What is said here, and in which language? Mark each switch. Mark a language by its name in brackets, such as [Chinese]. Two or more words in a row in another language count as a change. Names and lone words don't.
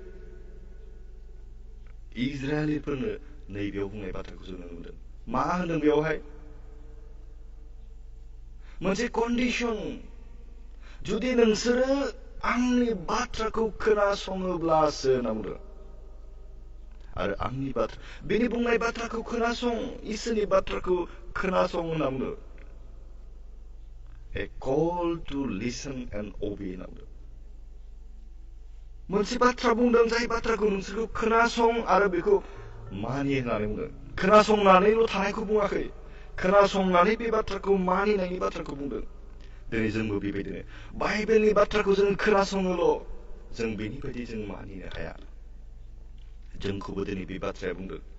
[Bodo] इजराइलिफोरनो नैबेयाव बुंनाय बाथ्राखौ जों नुनो मोनदों मा होनदों बेयावहाय मोनसे कन्डिशन जुदि नोंसोरो आंनि बाथ्राखौ खोनासङोब्लासो होनना बुंदों आरो आंनि बाथ्रा बेनि बुंनाय बाथ्राखौ खोनासं इसोरनि बाथ्राखौ खोनासं होनना बुंदों [English] A call to listen and obey [Bodo] होनना बुंदों मोनसे बाथ्रा बुंदों जाय बाथ्राखौ नोंसोरखौ खोनासं आरो बेखौ मानि होननानै बुंदों खोनासंनानैल' थानायखौ बुङाखै खोनासंनानै बे बाथ्राखौ मानिनायनि बाथ्राखौ बुंदों दिनै जोंबो बेबायदिनो बाइबेलनि बाथ्राखौ जों खोनासङोल' जों बेनि बायदि जों मानिनो हाया जोंखौबो दिनै बे बाथ्राया बुंदों